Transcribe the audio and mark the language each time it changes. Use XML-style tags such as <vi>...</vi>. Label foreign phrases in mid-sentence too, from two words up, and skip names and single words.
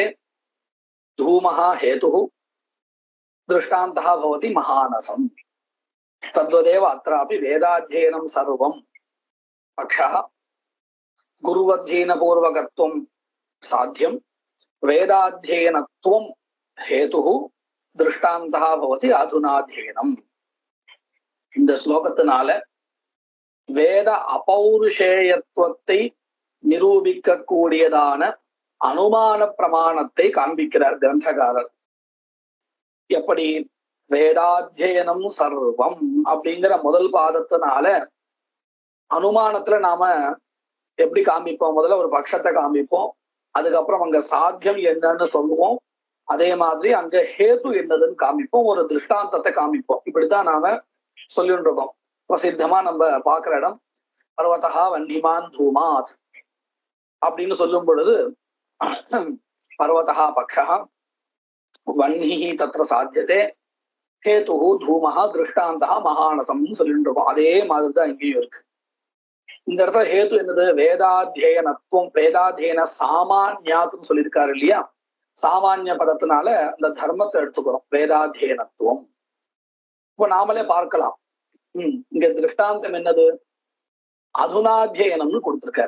<sa>धूमः हेतुः दृष्टान्तः भवति महानसम् तद्वदेव अत्रापि वेदाध्ययनं सर्वं पक्षः गुरुवध्ययनपूर्वकत्वं साध्यं वेदाध्ययनत्वं हेतुः दृष्टान्तः भवति अधुनाध्ययनम्</sa> <ta>இந்த ஸ்லோகத்தினால வேத அபௌருஷேயத்துவத்தை நிரூபிக்க கூடியதான அனுமான பிரமாணத்தை காண்பிக்கிறார் கிரந்தகாரர். எப்படி</ta> <sa>वेदाध्ययनं सर्वम्</sa> <ta>அப்படிங்கிற முதல் பாதத்தினால அனுமானத்துல நாம எப்படி காமிப்போம், முதல்ல ஒரு பட்சத்தை காமிப்போம், அதுக்கப்புறம் அங்க சாத்தியம் என்னன்னு சொல்லுவோம், அதே மாதிரி அங்க ஹேது என்னதுன்னு காமிப்போம், ஒரு திருஷ்டாந்தத்தை காமிப்போம். இப்படித்தான் நாம சொல்லிட்டு இருக்கோம். பிரசித்தமா நம்ம பாக்குற இடம்</ta> <sa>पर्वतो वह्निमान् धूमात्</sa> <ta>அப்படின்னு சொல்லும் பொழுது</ta> <sa>पर्वतः पक्षः वह्निः तत्र साध्यते हेतुः धूमः दृष्टान्तः महानसம்</sa> <ta>சொல்லிட்டு இருக்கோம். அதே மாதிரி தான் இங்கேயும் இருக்கு. இந்த இடத்துல ஹேத்து என்னது, வேதாத்தியனத்துவம், வேதாத்தியன சாமான்யாத்துன்னு சொல்லியிருக்காரு இல்லையா, சாமானிய பதத்தினால அந்த தர்மத்தை எடுத்துக்கிறோம் வேதாத்தியனத்துவம். இப்ப நாமளே பார்க்கலாம். இங்க திருஷ்டாந்தம் என்னது, அதுனாத்தியனம்னு கொடுத்திருக்காரு.</ta>